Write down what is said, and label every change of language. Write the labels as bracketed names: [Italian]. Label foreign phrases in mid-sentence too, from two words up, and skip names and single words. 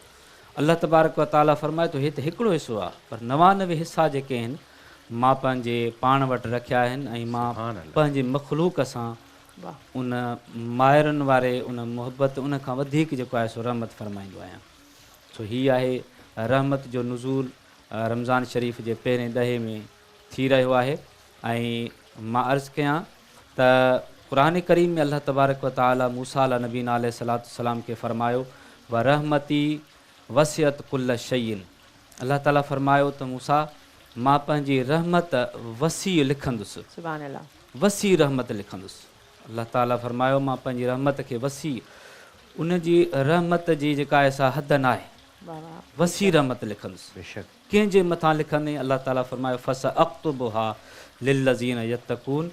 [Sindhi] अल्लाह तबारक व ताला फ़रमाए थो हे त हिकिड़ो हिसो आहे पर 99 हिसा जेके आहिनि मां पंहिंजे पाण वटि रखिया आहिनि ऐं मां पंहिंजे मखलूक सां उन मायरुनि वारे उन मुहबत उन खां वधीक जेको आहे सो रहमत फ़रमाईंदो आहियां। सो हीअ आहे रहमत जो नुज़ूल रमज़ान शरीफ़ जे पहिरें ॾहे में थी रहियो आहे। ऐं मां अर्ज़ु कयां त क़ुरान करीम में अल्लाह तबारक व ताला मूसा [Arabic] على نبينا عليه الصلاة والسلام [Sindhi] खे फ़रमायो [Arabic] ورحمتي وسعت كل شيء. [Sindhi] अल्लाह ताला फ़रमायो त मूसा मां पंहिंजी रहमत वसी लिखंदुसि, [Arabic] سبحان الله, [Sindhi] वसी रहमत लिखंदुसि। अल्लाह ताला फ़रमायो मां पंहिंजी रहमत खे वसी, उन जी रहमत जी जेका आहे सा हद न आहे, वसी रहमत लिखंदुसि। बेशक कंहिंजे मथां लिखंदे अल्लाह ताला फ़रमायो [Arabic] فسأكتبها للذين يتقون.